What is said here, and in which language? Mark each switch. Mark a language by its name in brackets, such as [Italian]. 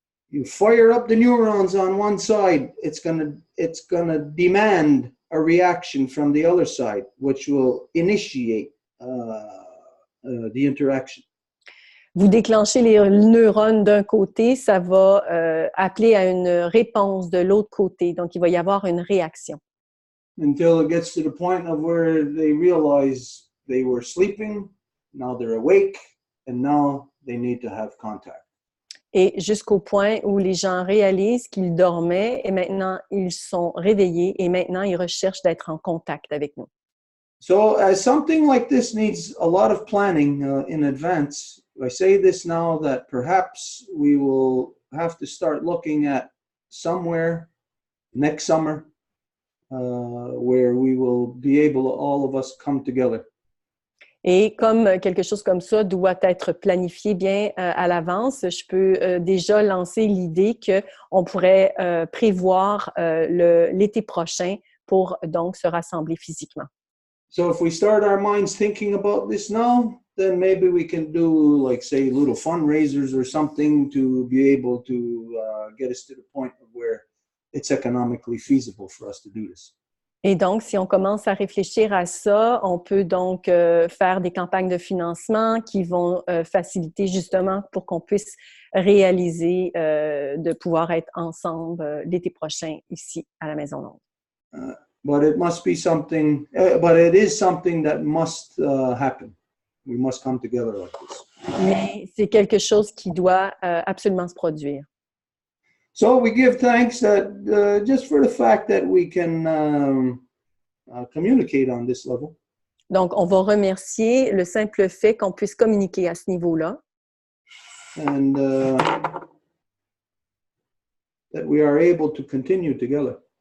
[English] You fire up the neurons on one side, it's gonna demand a reaction from the other side, which will initiate the interaction. [French] Vous déclenchez les neurones d'un côté, ça va appeler à une réponse de l'autre côté. Donc, il va y avoir une réaction. [English] Until it gets to the point of where they realize they were sleeping, now they're awake, and now they need to have contact. [French] Et jusqu'au point où les gens réalisent qu'ils dormaient et maintenant ils sont réveillés et maintenant ils recherchent d'être en contact avec nous. [English] So as something like this needs a lot of planning in advance, I say this now that perhaps we will have to start looking at somewhere next summer where we will be able to all of us come together. [French] Et comme quelque chose comme ça doit être planifié bien à l'avance, je peux déjà lancer l'idée qu'on pourrait prévoir l'été prochain pour donc se rassembler physiquement. [English] So if we start our minds thinking about this now, then maybe we can do, like, say, little fundraisers or something to be able to get us to the point of where it's economically feasible for us to do this. [French] Et donc, si on commence à réfléchir à ça, on peut donc faire des campagnes de financement qui vont faciliter justement pour qu'on puisse réaliser de pouvoir être ensemble l'été prochain ici à la Maison Longue. [English] But it must be something, but it is something that must happen. We must come together like this. [French] Mais c'est quelque chose qui doit absolument se produire. [English] So we give thanks that just for the fact that we can communicate on this level. [French] Donc, on va remercier le simple fait qu'on puisse communiquer à ce niveau-là. [English] And that we are able to continue together.